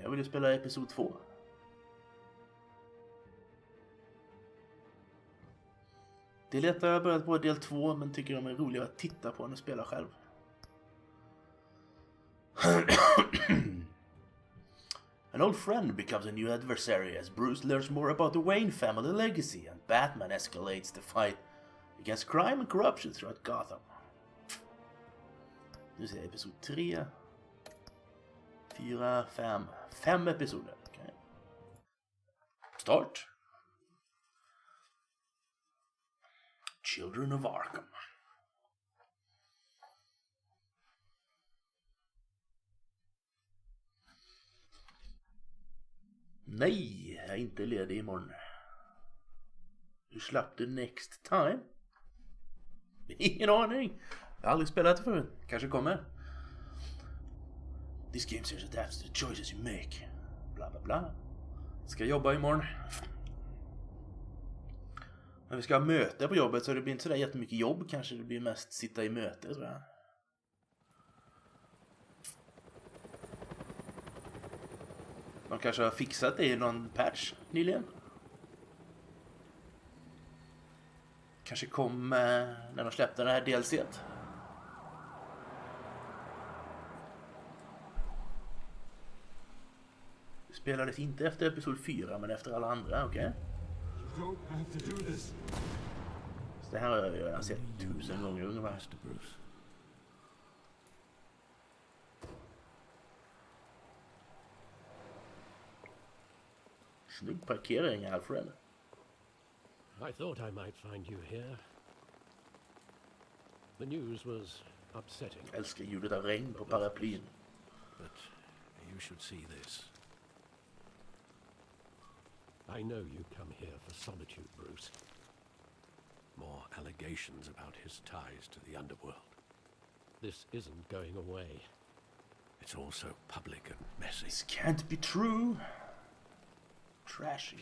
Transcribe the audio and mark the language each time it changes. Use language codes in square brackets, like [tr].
[sv] Jag vill ju spela episod 2. Det är lättare att börja på del 2, men tycker de är roligare att titta på än att spela själv. [en] An old friend becomes a new adversary as Bruce learns more about the Wayne family legacy, and Batman escalates the fight against crime and corruption throughout Gotham. [sv] Nu ser jag episod 3, 4, 5. 5 episoder. [en] Okay. Start. Children of Arkham. [sv] Nej, jag är inte ledig imorgon. Du slapp det [en] next time? [sv] Ingen aning. Jag har aldrig spelat det förut. Kanske kommer. [en] This game series adapts to the choices you make. [sv] Bla bla bla. Ska jobba imorgon. Men vi ska ha möte på jobbet, så det blir inte sådär jättemycket jobb. Kanske det blir mest sitta i möte, tror jag. De kanske har fixat det i någon patch nyligen. Kanske kom när de släppte den här DLC:t. Det spelades inte efter episod 4, men efter alla andra, okej? Okay? Så det här har jag redan sett 1000 gånger ungefär. Snygg parkering, Alfred. [en] I thought I might find you here. The news was upsetting. [sv] Jag älskar ljudet av regn på paraplyn. [en] But you should see this. I know you come here for solitude, Bruce. More allegations about his ties to the underworld. This isn't going away. It's all so public and messy. This can't be true. Trashing